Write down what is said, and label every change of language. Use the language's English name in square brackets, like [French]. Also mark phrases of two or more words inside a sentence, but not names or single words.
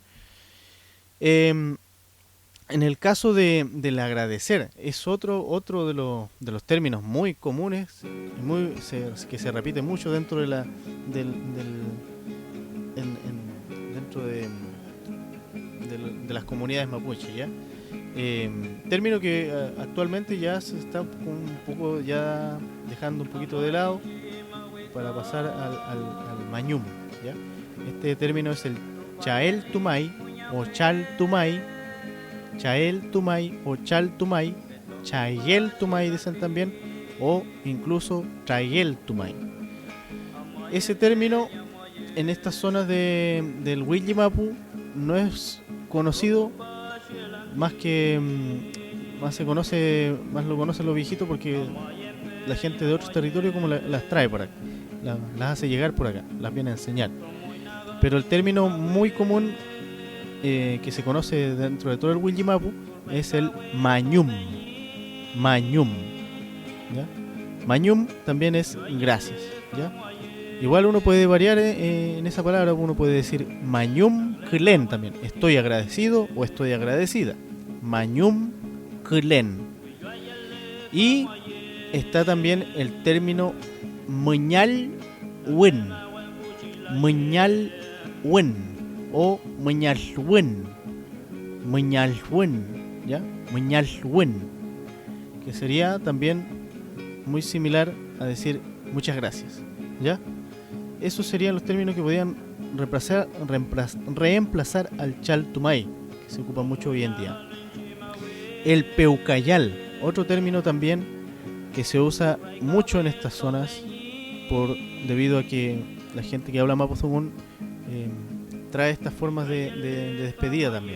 [Spanish] En el caso del agradecer, es otro de los términos muy comunes, que se repite mucho dentro de las comunidades mapuche, ¿ya? Término que actualmente ya se está un poco ya dejando un poquito de lado para pasar al mañum, ¿ya? Este término es el [Mapuche] chael tumay [Spanish] o [Mapuche] chal tumay, chayel tumay [Spanish] dicen también, o incluso [Mapuche] trayel tumay. [Spanish] Ese término en estas zonas del Huillimapu no es conocido, más lo conocen los viejitos porque la gente de otros territorios como las trae por aquí. las hace llegar por acá, las viene a enseñar. Pero el término muy común que se conoce dentro de todo el Willimapu es el mañum. Mañum, ¿ya? Mañum también es gracias, ¿ya? Igual uno puede variar en esa palabra, uno puede decir [Mapuche] mañum klen [Spanish] también, estoy agradecido o estoy agradecida. [Mapuche] Mañum klen. [Spanish] Y está también el término [Mapuche] muñal wen. Muñal wen o muñal wen. Muñal wen, ¿ya? Muñal wen, [Spanish] que sería también muy similar a decir muchas gracias, ¿ya? Esos serían los términos que podían reemplazar al chaltumay, que se ocupa mucho hoy en día. El peucayal, otro término también que se usa mucho en estas zonas debido a que la gente que habla mapuzungún trae estas formas de despedida también.